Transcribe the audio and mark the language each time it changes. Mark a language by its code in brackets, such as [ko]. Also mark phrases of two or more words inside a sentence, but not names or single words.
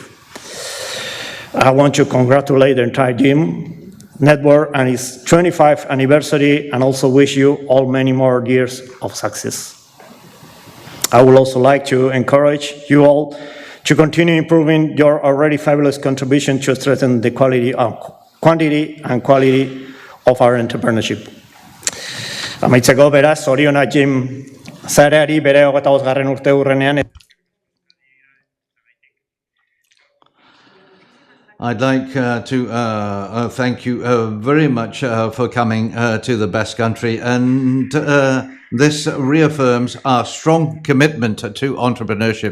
[en] I want to congratulate the entire GEM network and its 25th anniversary, and also wish you all many more years of success. I would also like to encourage you all to continue improving your already fabulous contribution to strengthen the quantity and quality of our entrepreneurship. [eu] Amaitzeko, beraz, zorionak GEM sareari bere 25. urte urrenean. [en] I'd like to thank you very much for coming to the Basque Country, and this reaffirms our strong commitment to entrepreneurship.